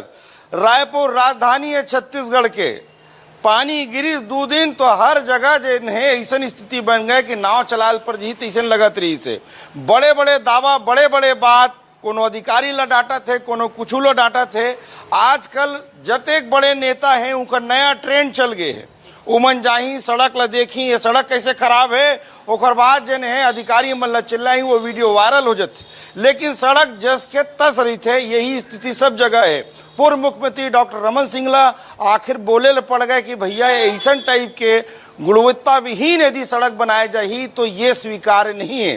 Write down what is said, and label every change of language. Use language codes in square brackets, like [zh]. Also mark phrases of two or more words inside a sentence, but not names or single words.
[hne] रायपुर राजधानी है छत्तीसगढ़ के। पानी गिरी 2 दिन तो हर जगह जो है ऐसा स्थिति बन गए कि नाव चलाल पर जी ऐसा लगत रही से। बड़े बड़े दावा, बड़े बड़े बात, कोनो अधिकारी ला डांटा थे, कोनो कुछ लो डांटा थे। आजकल जतेक बड़े नेता हैं उनका नया ट्रेंड चल गए है। उमन जाही सड़क ला देखी, ये सड़क कैसे खराब है, ओकर बाद जन है अधिकारी मन ला चिल्लाई, वो वीडियो वायरल हो जाते। लेकिन सड़क जस के तस रही थे, यही स्थिति सब जगह है। पूर्व मुख्यमंत्री डॉक्टर रमन सिंह ला आखिर बोले ले पड़ गए कि भैया ऐसा टाइप के गुणवत्ता विहीन यदि सड़क बनाए जाही तो ये स्वीकार्य नहीं है।